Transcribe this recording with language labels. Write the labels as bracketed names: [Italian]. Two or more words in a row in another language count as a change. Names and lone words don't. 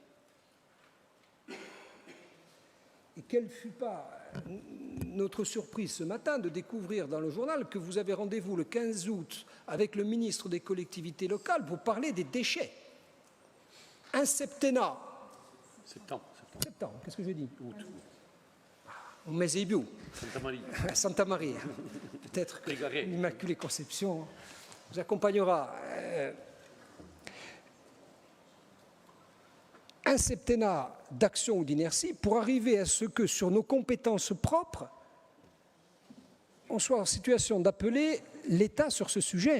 [French] Et quelle ne fut pas notre surprise ce matin de découvrir dans le journal que vous avez rendez-vous le 15 août avec le ministre des collectivités locales pour parler des déchets. Un septennat. Septembre. Qu'est-ce que j'ai dit? Août. [Italian] Un mese di più. Santa Maria. Santa Maria. [French] Peut-être que l'Immaculée Conception vous accompagnera. Un septennat d'action ou d'inertie pour arriver à ce que sur nos compétences propres, on soit en situation d'appeler l'État sur ce sujet.